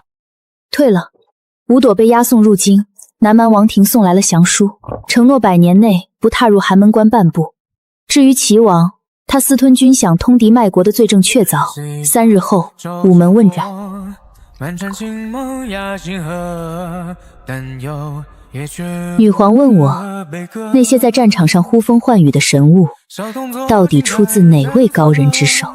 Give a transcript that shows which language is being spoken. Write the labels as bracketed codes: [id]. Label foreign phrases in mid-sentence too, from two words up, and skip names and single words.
[zh] 退了，吳朵被押送入京，南蠻王庭送來了降書，承諾100年內不踏入寒門關半步。至於齊王，他私吞軍饷、通敵賣國的罪證確鑿，3日後午門問斬。女皇問我，那些在戰場上呼風喚雨的神物，到底出自哪位高人之手？